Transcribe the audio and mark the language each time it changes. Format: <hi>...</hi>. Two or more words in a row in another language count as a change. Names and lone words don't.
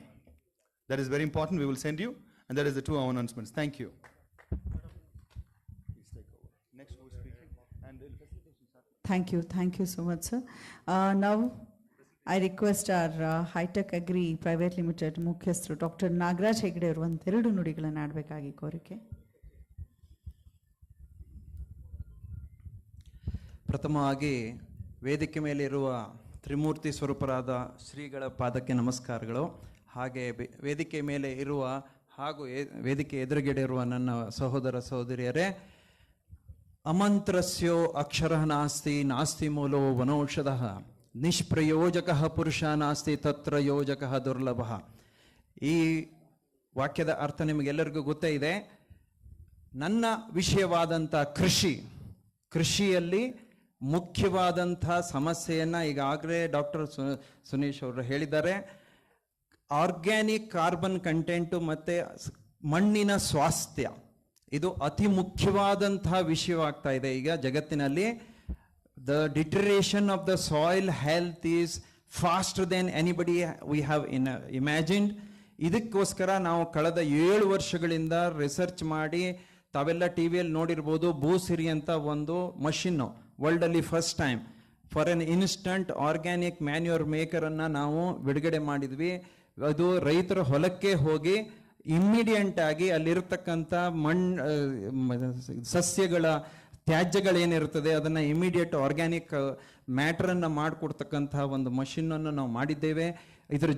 <en>That is very important. We will send you. And that is the 2 announcements. Thank you. Please take over. Next who is speaking. And Thank you so much, sir. Now I request our High-Tech Agri Private Limited</en> <kn>ಮುಖ್ಯಸ್ಥರು ಡಾಕ್ಟರ್ ನಾಗರಾಜ್ ಹೆಗ್ಡೆ ಅವರು 1-2 ನುಡಿಗಳನ್ನು ಆಡಬೇಕಾಗಿ ಕೋರಿಕೆ. ಪ್ರಥಮವಾಗಿ ವೇದಿಕೆ ಮೇಲೆ ಇರುವ ತ್ರಿಮೂರ್ತಿ ಸ್ವರೂಪರಾದ ಶ್ರೀಗಳ ಪಾದಕ್ಕೆ ನಮಸ್ಕಾರಗಳು. ಹಾಗೆ ವೇದಿಕೆ ಮೇಲೆ ಇರುವ ಹಾಗೂ ವೇದಿಕೆ ಎದುರುಗಡೆ ಇರುವ ನನ್ನ ಸಹೋದರ ಸಹೋದರಿಯರೇ,</kn> <sa>ಅಮಂತ್ರಸ್ಯೋ ಅಕ್ಷರಃ ನಾಸ್ತಿ ನಾಸ್ತಿ ಮೂಲೋ ವನೌಷಧಃ ನಿಷ್ಪ್ರಯೋಜಕಃ ಪುರುಷ ನಾಸ್ತಿ ತತ್ರ ಯೋಜಕಃ ದುರ್ಲಭಃ.</sa> <kn>ಈ ವಾಕ್ಯದ ಅರ್ಥ ನಿಮಗೆಲ್ಲರಿಗೂ ಗೊತ್ತೇ ಇದೆ. ನನ್ನ ವಿಷಯವಾದಂಥ ಕೃಷಿಯಲ್ಲಿ ಮುಖ್ಯವಾದಂಥ ಸಮಸ್ಯೆಯನ್ನು ಈಗಾಗಲೇ ಡಾಕ್ಟರ್ ಸುನೀಶ್ ಅವರು ಹೇಳಿದ್ದಾರೆ.</kn> <en>organic carbon content</en> <kn>ಮತ್ತು ಮಣ್ಣಿನ ಸ್ವಾಸ್ಥ್ಯ ಇದು ಅತಿ ಮುಖ್ಯವಾದಂತಹ ವಿಷಯವಾಗ್ತಾ ಇದೆ ಈಗ ಜಗತ್ತಿನಲ್ಲಿ.</kn> <en>The deterioration of the soil health is faster than anybody we have imagined.</en> <kn>ಇದಕ್ಕೋಸ್ಕರ ನಾವು ಕಳೆದ 7 ವರ್ಷಗಳಿಂದ ರಿಸರ್ಚ್ ಮಾಡಿ, ತಾವೆಲ್ಲ ಟಿ ವಿಯಲ್ಲಿ ನೋಡಿರ್ಬೋದು, ಭೂಸಿರಿ ಅಂತ ಒಂದು ಮಷಿನ್ನು ವರ್ಲ್ಡಲ್ಲಿ</kn> <en>first time for an instant organic manure</en> <kn>ಮೇಕರನ್ನು ನಾವು ಬಿಡುಗಡೆ ಮಾಡಿದ್ವಿ. ಅದು ರೈತರ ಹೊಲಕ್ಕೆ ಹೋಗಿ ಇಮ್ಮಿಡಿಯಂಟ್ ಆಗಿ ಅಲ್ಲಿರ್ತಕ್ಕಂಥ ಸಸ್ಯಗಳ ತ್ಯಾಜ್ಯಗಳೇನಿರ್ತದೆ ಅದನ್ನು</kn> <en>immediate organic</en> <kn>ಮ್ಯಾಟ್ರನ್ನು ಮಾಡಿಕೊಡ್ತಕ್ಕಂಥ ಒಂದು ಮಷಿನನ್ನು ನಾವು ಮಾಡಿದ್ದೇವೆ.</kn>